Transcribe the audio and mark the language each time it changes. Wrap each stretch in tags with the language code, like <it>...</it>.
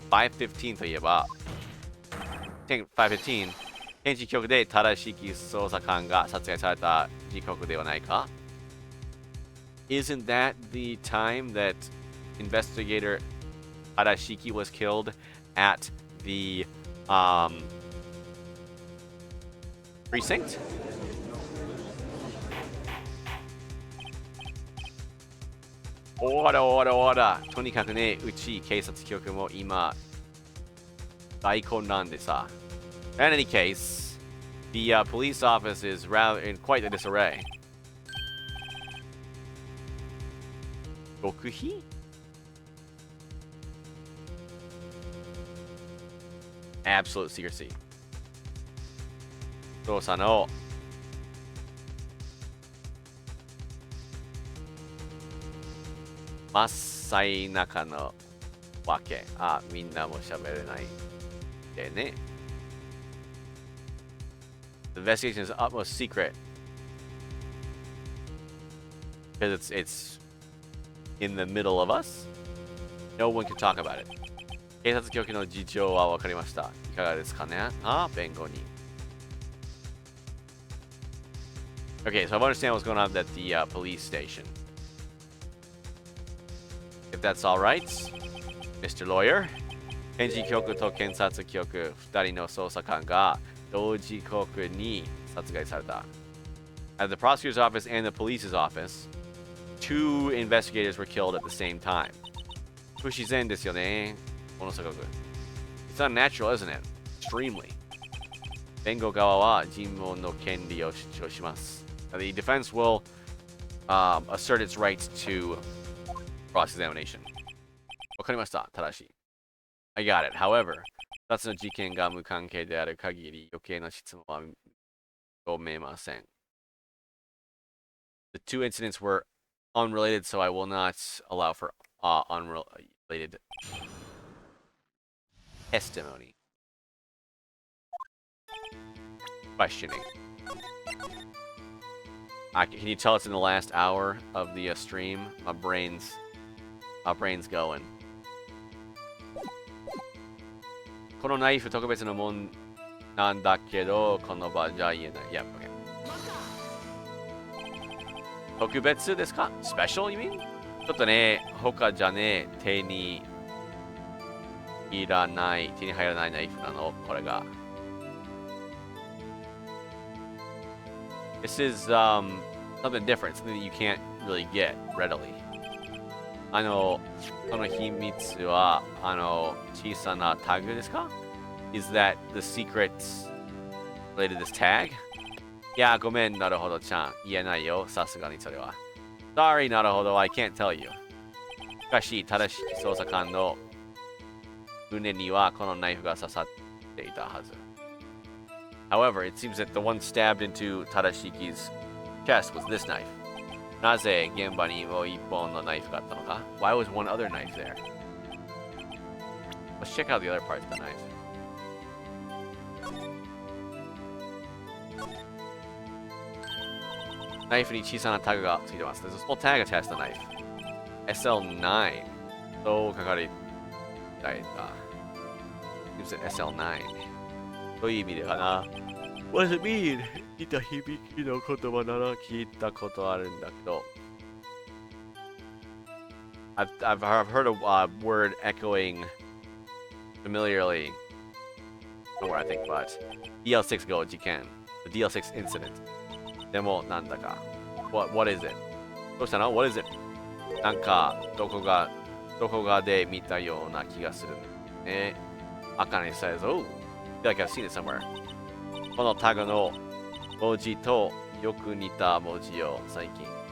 <ja>5:15 といえば、5:15検事局で正しき捜査官が殺害された時刻ではないか?</ja> <en>Isn't that the time that investigator Tadashiki was killed at the precinct? Order.</en> <ja>とにかくね、うち警察局も今大混乱でさ。</ja> <en>In any case, the police office is rather in quite a disarray.</en> <ja>極秘?</ja> <en>Absolute secrecy.</en> <ja>捜査の真っ最中のわけ。みんなも喋れないでね。</ja> <en>The investigation is utmost secret because it's in the middle of us. No one can talk about it.</en> <ja>警察局の事情は分かりました。いかがですかね？弁護人。</ja> <en>Okay, so I understand what's going on at the police station. If that's all right, Mr. Lawyer.</en> <ja>検事局と検察局2人の捜査官が同時刻に殺害された。</ja> <en>At the prosecutor's office and the police's office, 2 investigators were killed at the same time.</en> <ja>不自然ですよね。ものすごく。</ja> <en>It's unnatural, isn't it? Extremely.</en> <ja>弁護側は尋問の権利を主張します。</ja> <en>The defense will assert its right to cross-examination.</en> <ja>わかりました。正しい。</ja> <en>I got it.</en> <ja>However, 2つの事件が無関係である限り余計な質問は認めません。</ja> <en>The 2 incidents were unrelated, so I will not allow for unrelated testimony. Questioning. Can you tell it's in the last hour of the stream? My brain's going.</en> <ja>このナイフ特別なもんなんだけど、この場じゃ言えない。</ja> <en>Yep, okay.</en> <ja>特別ですか？</ja> <en>Special, you mean?</en> <ja>ちょっとね、他じゃね、手に入らないナイフなの、これが。</ja> <en>This is something different, something that you can't really get readily.</en> <ja>その秘密は、小さなタグですか？</ja> <en>Is that the secrets related to this tag?</en> <ja>いや、ごめん、なるほど、ちゃん。言えないよ、さすがにそれは。</ja> <en>Sorry, なるほど、I can't tell you.</en> <ja>しかし、正しい捜査官の胸にはこのナイフが刺さっていたはず。</ja> <en>However, it seems that the one stabbed into Tadashiki's chest was this knife.</en> <ja>なぜ現場にもう一本のナイフがあったのか?</ja> <en>Why was one other knife there? Let's check out the other parts of the knife.</en> <ja>ナイフに小さなタグがついてます。</ja> <en>There's a small tag attached to the knife.</en> <ja>SL9 と書かれていた。</ja> <en>Seems that</en> <ja>SL9 どういう意味でかな?</ja> <en>What does it mean?</en> <ja>似た響きの言葉なら聞いたことあるんだけど。</ja> <en>I've heard a word echoing familiarly before, I think, but DL6 Gold, you can. The DL6 incident.</en> <ja>でも、なんだか。</ja> <en>What is it?</en> <ja>どうしたの?</ja> <en>What is it?</en> <ja>なんか、どこかで見たような気がするね。</ja> <en>Akane says, oh, I feel like I've seen it somewhere.</en> <ja>このタグの文字とよく似た文字よ、最近。</ja>